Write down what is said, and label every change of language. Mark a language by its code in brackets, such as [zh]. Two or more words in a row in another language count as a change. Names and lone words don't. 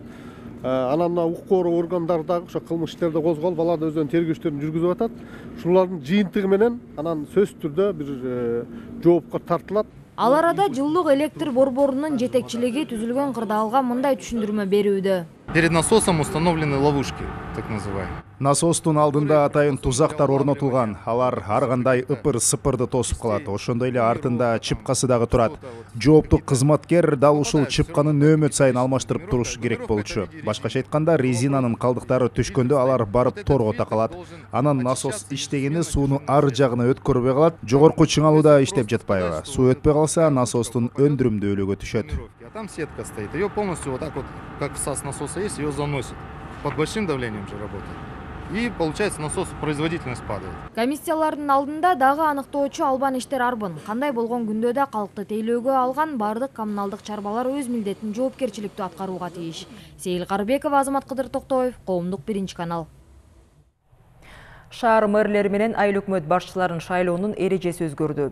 [ky] Анан мына укук органдар дагы ошо кылмыш иштерди козголуп, алар да өздөрүнүн тергөөчтөрүн жүргүзүп атат. Шулардын жыйынтыгы менен анан сөзсүз түрдө бир жоопко тартылат. Ал арада жылуулук электр борборунун жетекчилиги түзүлгөн кырдаалга мындай түшүндүрмө берүүдө. [ru] Перед насосом установлены ловушки, так называемые. [ky] Насостун алдында атайын тузактар орнотулган. Алар ар кандай ыпыр-сыпырды тосуп калат. Ошондой эле артында чыпкасы дагы турат. Жооптук кызматкер дал ушул чыпканы нөөмөт сайын алмаштырып турушу керек болчу. Башкача айтканда, резинанын калдыктары түшкөндө алар барып торго такалат. Анан насос иштегени сууну ар жагына өткөрбөй калат. Жогорку чыңалууда иштеп жатпайбы. Суу өтпөй калса, насостун өндүрүмдүүлүгү түшөт. [ru] Там сетка стоит. Ее полностью вот так вот, как всас насоса есть, ее заносит. Под большим давлением же работает. И получается насос производительность падает. [ky] Комиссиялардын алдында дагы аныктоочу албан иштер арбын. Кандай болгон күндө да калкты тейлөөгө алган бардык коммуналдык чарбалар өз милдетин жоопкерчиликтүү аткарууга тийиш. Сейил Карыбекова, Азамат Кыдыр Токтоев, Коомдук 1-канал. Шаар мэрлери менен айыл өкмөт башчыларын шайлоонун эрежеси өзгөрдү.